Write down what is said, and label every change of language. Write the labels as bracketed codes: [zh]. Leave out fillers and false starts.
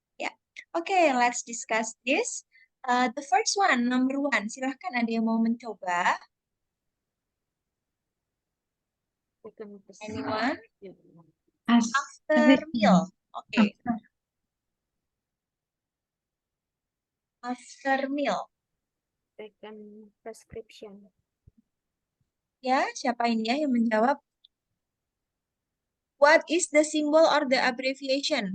[en] Ya, oke, let's discuss this. The first one, number 1. [id] Silahkan ada yang mau mencoba. [en] Anyone? After meal. Oke. After meal. Second prescription. [id] Ya, siapa ini ya yang menjawab? [en] What is the symbol or the abbreviation?